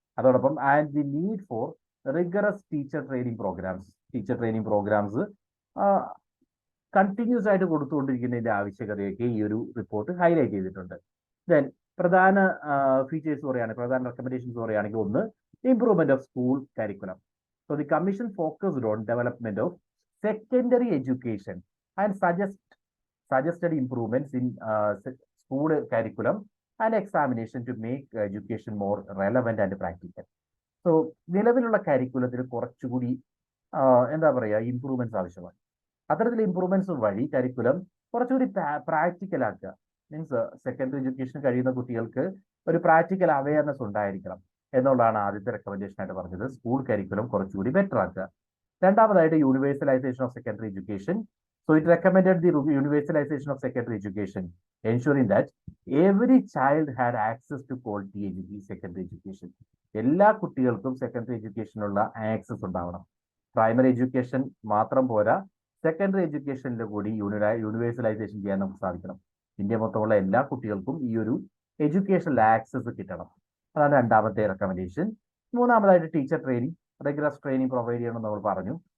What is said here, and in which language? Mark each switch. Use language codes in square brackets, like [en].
[en] അതോടൊപ്പം and the need for rigorous teacher training programmes. [ml] Teacher training programmes continuous ആയിട്ട് കൊടുത്തുകൊണ്ടിരിക്കുന്നതിന്റെ ആവശ്യകതയൊക്കെ ഈ ഒരു റിപ്പോർട്ട് ഹൈലൈറ്റ് ചെയ്തിട്ടുണ്ട്. ദെൻ പ്രധാന ഫീച്ചേഴ്സ് പറയുകയാണെങ്കിൽ, പ്രധാന റെക്കമെൻഡേഷൻസ് പറയുകയാണെങ്കിൽ, ഒന്ന് [en] Improvement of school curriculum. So the commission focused on development of secondary education and suggested improvements in school curriculum and examination to make education more relevant and practical. [ml] So നിലവിലുള്ള കരിക്കുലത്തിൽ കുറച്ചുകൂടി എന്താ പറയുക, improvements ആവശ്യമാണ്. അത്തരത്തിൽ improvements വഴി curriculum കുറച്ചുകൂടി practical ആക്കുക. Means secondary education കഴിയുന്ന കുട്ടികൾക്ക് ഒരു പ്രാക്ടിക്കൽ അവയർനെസ് ഉണ്ടായിരിക്കണം എന്നുള്ളതാണ് ആദ്യത്തെ റെക്കമെൻഡേഷൻ ആയിട്ട് പറഞ്ഞത്. സ്കൂൾ കരിക്കുലം കുറച്ചുകൂടി ബെറ്റർ ആക്കുക. രണ്ടാമതായിട്ട് [en] Universalisation of secondary education. So it recommended the universalization of secondary education, ensuring that every child had access to quality secondary education. [ml] എല്ലാ കുട്ടികൾക്കും സെക്കൻഡറി എഡ്യൂക്കേഷനുള്ള ആക്സസ് ഉണ്ടാവണം. പ്രൈമറി എഡ്യൂക്കേഷൻ മാത്രം പോരാ, സെക്കൻഡറി എഡ്യൂക്കേഷനിൽ കൂടി യൂണിവേഴ്സലൈസേഷൻ ചെയ്യാൻ നമുക്ക് സാധിക്കണം. ഇന്ത്യ മൊത്തമുള്ള എല്ലാ കുട്ടികൾക്കും ഈ ഒരു എഡ്യൂക്കേഷണൽ ആക്സസ് കിട്ടണം. അതാണ് രണ്ടാമത്തെ റെക്കമെൻഡേഷൻ. മൂന്നാമതായിട്ട് teacher training, regular training provide ചെയ്യണമെന്ന് നമ്മൾ പറഞ്ഞു.